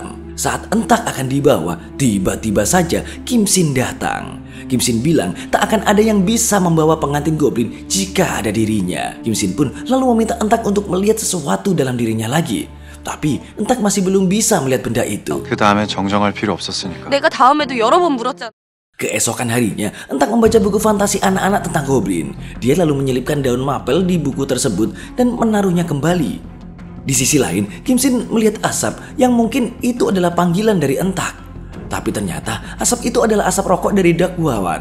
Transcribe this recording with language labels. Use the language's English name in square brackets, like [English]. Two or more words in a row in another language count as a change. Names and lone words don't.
[Indonesian] Saat Entak akan dibawa, tiba-tiba saja Kim Shin datang. Kim Shin bilang tak akan ada yang bisa membawa pengantin goblin jika ada dirinya. Kim Shin pun lalu meminta Entak untuk melihat sesuatu dalam dirinya lagi. Tapi Entak masih belum bisa melihat benda itu. [Korean] 그 다음엔 정정할 필요 없었으니까. 내가 다음에도 여러 번 물었잖아. [Indonesian] Keesokan harinya, Entak membaca buku fantasi anak-anak tentang goblin. Dia lalu menyelipkan daun mapel di buku tersebut dan menaruhnya kembali. Di sisi lain, Kim Shin melihat asap yang mungkin itu adalah panggilan dari Entak. Tapi ternyata asap itu adalah asap rokok dari Dokwa, Wan.